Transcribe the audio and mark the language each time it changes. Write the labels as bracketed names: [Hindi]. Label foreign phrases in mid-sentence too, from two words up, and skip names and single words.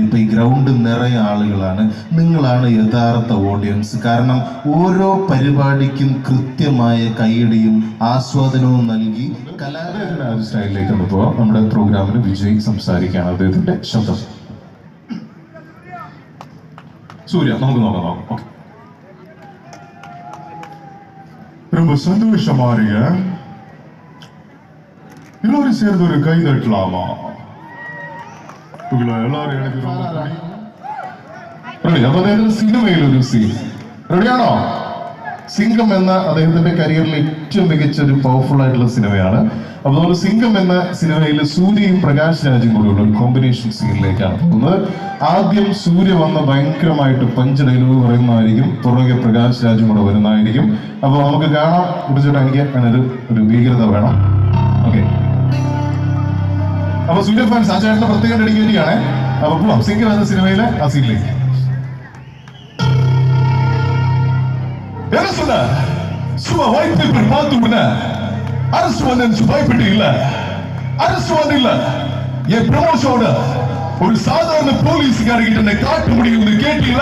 [Malayalam] ഇപ്പം ഈ ഗ്രൗണ്ട് നിറയെ ആളുകളാണ്. നിങ്ങളാണ് യഥാർത്ഥ ഓഡിയൻസ്. കാരണം ഓരോ പരിപാടിക്കും കൃത്യമായ കൈയ്യടിയും ആസ്വാദനവും നൽകി സ്റ്റൈലിലേക്ക് ഒന്ന് പോവാം. നമ്മുടെ പ്രോഗ്രാമിന് വിജയ് സംസാരിക്കുകയാണ്. അദ്ദേഹത്തിന്റെ ശബ്ദം. സൂര്യ, നമുക്ക് നോക്കാം. ഓക്കെ. [Tamil] ரொம்ப சந்தோஷமா இருங்க. எல்லாரும் சேர்ந்து ஒரு கை தட்டலாமா? உங்களை எல்லாரும் எனக்கு ரொம்ப [Malayalam] റെഡി? അപ്പൊ അദ്ദേഹത്തിന്റെ സിനിമയിൽ ഒരു സീൻ റെഡിയാണോ? സിംഗം എന്ന അദ്ദേഹത്തിന്റെ കരിയറിലെ ഏറ്റവും മികച്ച ഒരു പവർഫുൾ ആയിട്ടുള്ള സിനിമയാണ്. അപ്പൊ നമ്മൾ സിംഗം എന്ന സിനിമയിൽ സൂര്യയും പ്രകാശ് രാജും കൂടിയുള്ള ഒരു കോമ്പിനേഷൻ സീനിലേക്കാണ് പോകുന്നത്. ആദ്യം സൂര്യ വന്ന ഭയങ്കരമായിട്ട് പഞ്ച് ഡയലോഗ് പറയുന്നതായിരിക്കും. പുറകെ പ്രകാശ് രാജും കൂടെ വരുന്നതായിരിക്കും. അപ്പൊ നമുക്ക് കാണാം. കുറിച്ചിട്ട് എനിക്ക് ഒരു ഭീകരത വേണം. ഓക്കെ. അപ്പൊ സൂര്യ ഫാൻസ് ആ ചേട്ടന്റെ പ്രത്യേകം ഡെഡിക്കേറ്റിയാണ്. അപ്പൊ പോവാം സിംഗം എന്ന സിനിമയിലെ ആ സീനിലേക്ക്. [Tamil] என்ன சொன்ன? சும்மா [English] white paper [Tamil] பார்த்து அரசு வந்து பயப்பட்டு இல்ல. அரசு வந்து இல்ல. என் ப்ரமோஷனோட ஒரு சாதாரண போலீஸ்காரர்கிட்ட என்ன காட்ட முடியும்னு கேட்டீங்களா?